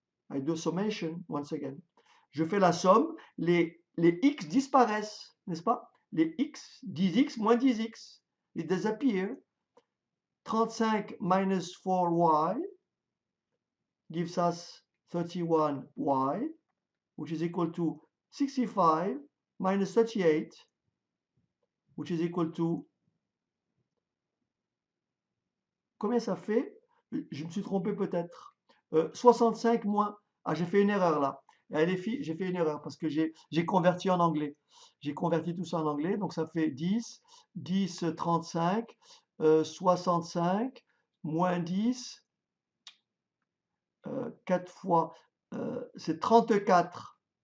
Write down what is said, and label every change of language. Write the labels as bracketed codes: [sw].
[en] I do summation, once again. [fr] Je fais la somme, les x disparaissent, n'est-ce pas? Les x, 10x moins 10x, ils [en] disappear. 35 minus 4y gives us 31y, which is equal to 65 minus 38, which is equal to... [fr] Combien ça fait? Je me suis trompé peut-être. 65 moins... Ah, j'ai fait une erreur là. Les filles, j'ai fait une erreur parce que j'ai converti en anglais. J'ai converti tout ça en anglais, donc ça fait 10, 10, 35, 65, moins 10, 4 fois, c'est 34.